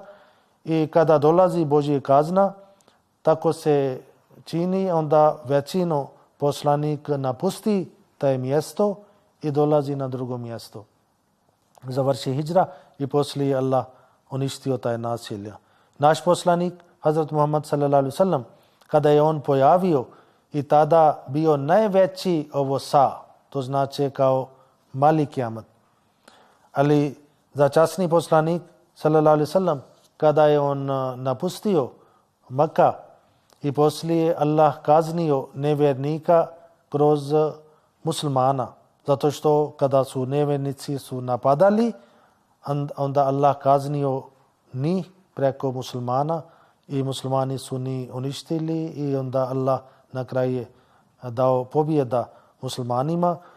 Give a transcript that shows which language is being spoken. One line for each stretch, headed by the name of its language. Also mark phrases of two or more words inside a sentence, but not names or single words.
Bosnian: I kada dolazi Božja kazna, tako se čini, onda većinu poslanik napusti taj mjesto i dolazi na drugo mjesto. Završi hijra i poslije Allah uništio taj naselja. Naš poslanik,
Arabic: Hazrat Muhammad صلى الله عليه وسلم,
Bosnian: kada je on pojavio i tada bio najveći to znači kao mali kijamat. Ali za časni poslanik
Arabic: صلى الله عليه وسلم,
Bosnian: kada je on napustio Maka i poslije Allah kaznio nevjernika kroz muslimana. Zato što kada su nevjernici su napadali, onda Allah kaznio njih preko muslimana i muslimani su njih uništili i onda Allah na kraju dao pobjeda muslimanima.